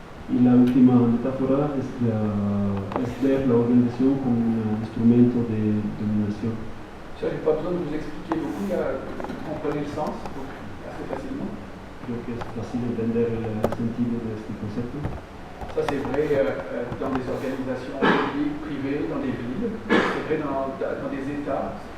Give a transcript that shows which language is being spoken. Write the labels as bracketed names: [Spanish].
[Spanish] Y la última metáfora es ver la organización como un instrumento de dominación. [French] Ça, je n'ai pas besoin de vous expliquer beaucoup, là, vous comprenez le sens assez facilement. [Spanish] Creo que es fácil entender el sentido de este concepto. [French] Ça, c'est vrai dans des organisations publiques, privées, dans des villes, c'est vrai dans des États.